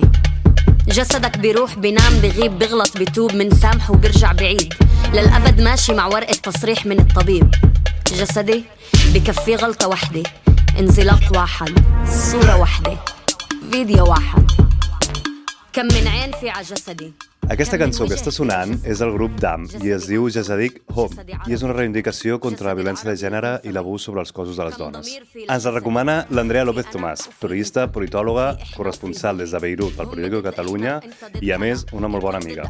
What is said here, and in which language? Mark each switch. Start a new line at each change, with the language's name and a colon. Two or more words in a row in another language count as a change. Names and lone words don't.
Arabic: جسدك بيروح بينام بغيب بغلط بيتوب من سامح وبرجع بعيد للأبد ماشي مع ورقة تصريح من الطبيب. جسدي بكفي غلطة وحدة، انزلاق واحد، صورة واحدة، فيديو واحد، كم من عين في على جسدي.
Catalan: Aquesta cançó que està sonant és el grup DAM i es diu Jasadik Home i és una reivindicació contra la violència de gènere i l'abús sobre els cossos de les dones. Ens la recomana l'Andrea López Tomàs, periodista, politòloga, corresponsal des de Beirut pel Periódico de Catalunya i, a més, una molt bona amiga.